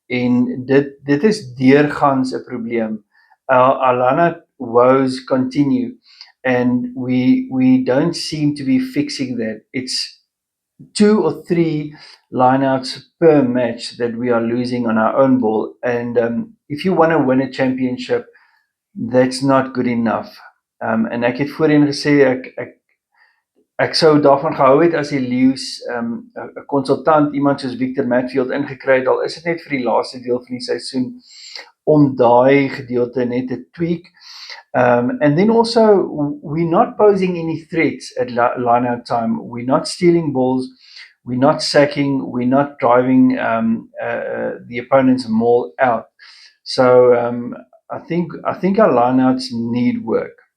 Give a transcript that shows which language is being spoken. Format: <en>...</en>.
<af>En dit is deurgangs 'n probleem.</af> <en>Alana woes continue and we don't seem to be fixing that. It's 2 or 3 lineouts per match that we are losing on our own ball. And if you want to win a championship, that's not good enough.</en> <af>En ek het voorheen gesê ek sou daarvan gehou het as die Leeu's 'n konsultant iemand soos Victor Matfield ingekry het, al is dit net vir die laaste deel van die seisoen om daai gedeelte net te tweak.</af> <en>And then also, we're not posing any threats at line-out time. We're not stealing balls. We're not sacking. We're not driving the opponent's maul out. So I think our line-outs need work.</en>